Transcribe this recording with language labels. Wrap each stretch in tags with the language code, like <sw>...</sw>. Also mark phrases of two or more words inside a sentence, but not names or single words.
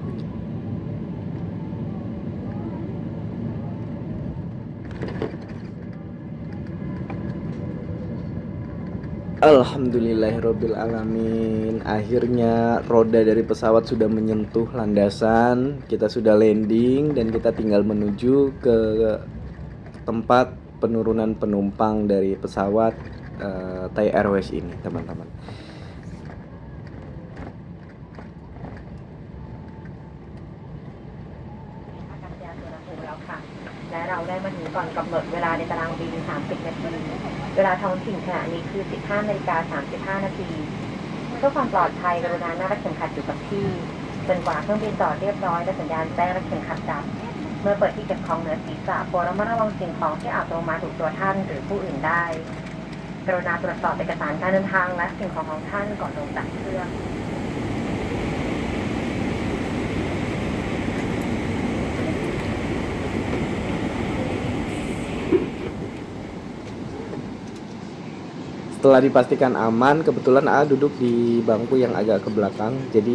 <ar>Alhamdulillahirabbil alamin.</ar> <id>Akhirnya roda dari pesawat sudah menyentuh landasan. Kita sudah landing dan kita tinggal menuju ke tempat penurunan penumpang dari pesawat Thai Airways ini teman-teman.</id> <th>อากาศยานสุวรรณภูมิแล้วค่ะและเราได้มาถึงก่อนกำหนดเวลาในตารางบิน30 นาทีเวลาท้อง ถิ่นขณะนี้คือ 15:35 นาทีเพื่อความปลอดภัยกรุณานั่งรัดเข็มขัดอยู่กับที่จนกว่าเครื่องบินจอดเรียบร้อยและสัญญาณแจ้งรัดเข็มขัดดับเมื่อเปิดที่เก็บของเหนือศีรษะโปรดระมัดระวังสิ่งของที่อาจลงมาถูกตัวท่านหรือผู้อื่นได้กรุณาตรวจสอบเอกสารการเดินทางและสิ่งของของท่านก่อนลงจากเครื่อง</th> <id>Setelah dipastikan aman, kebetulan A duduk di bangku yang agak ke belakang.</id>